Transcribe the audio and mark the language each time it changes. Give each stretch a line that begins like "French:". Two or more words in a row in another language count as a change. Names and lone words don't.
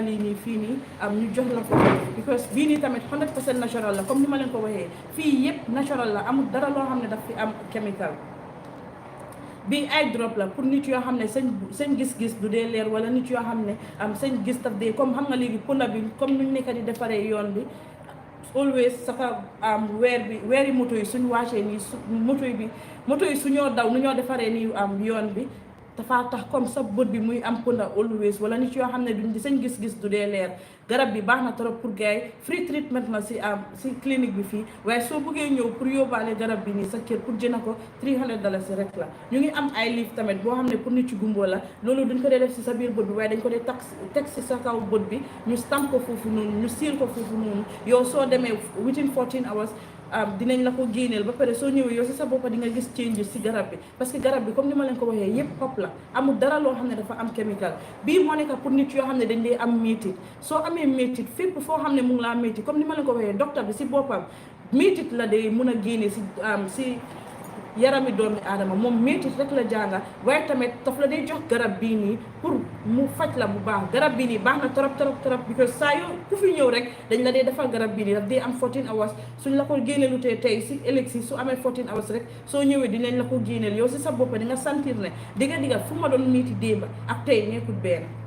Wolof: lii nii fii nii am ñu jox la ko because bii nii tamit 100% natural la comme ni ma leen ko waxee fii yëpp natural la amul dara loo xam ne daf fi am chemical bii ay drop la pour nit yoo xam ne seen gis-gis du dee leer wala nit yoo xam ne am seen gis daf dee comme xam nga léegi pula bi comme nuñ nekk di defaree yoon bi always saka weeri moto yi suñ wàccee nii moto yi suñoo daw nu ñoo defaree nii yoon bi dafa tax comme sa bët bi muy am punda always wala nit yoo xam ne duñ di seen gis-gis du dee leer garab bi baax na trop pour gars yi
English: free treatment
Wolof: la si clinique bi fii waaye soo bëggee ñëw pour yóbbaale garab bi nii sa kër pour jënd ko $300 rek la ñu ngi am ay livre tamit boo xam ne pour nit ci gumbo la loolu duñ ko dee def si sa biir bët bi waaye dañ ko dee teg si sa kaw bët bi ñu stamp ko foofu noonu ñu siil ko foofu noonu yow soo demee
English: within 14 hours
Wolof: dinañ la ko génneel ba pare soo ñëwee yow si sa boppa di nga gis changes si garab bi parce que garab bi comme ni ma leen ko waxee yëpp xob la amul dara loo xam ne dafa am chemical bii moo nekk pour nit yoo xam ne dañ dee am métit soo amee métit fépp foo xam ne mu ngi laa métit comme ni ma leen ko waxee docteur bi si boppam métit la day mun a génne si yarami doomi aadama moom métit rek la jànga waaye tamit daf la day jox garab bii nii pour mu faj la bu baax garab bii nii baax na trop because saa yoo ku fi ñëw rek dañ la dee defal garab bii nii daf dee am 14 hours suñ la ko génneelu tey si ëllëg si su amee 14 hours rek soo ñëwee dinañ la ko génneel yow si sa bopp di nga sentir ne digga fu ma doon métti démba ak tey nekkul benn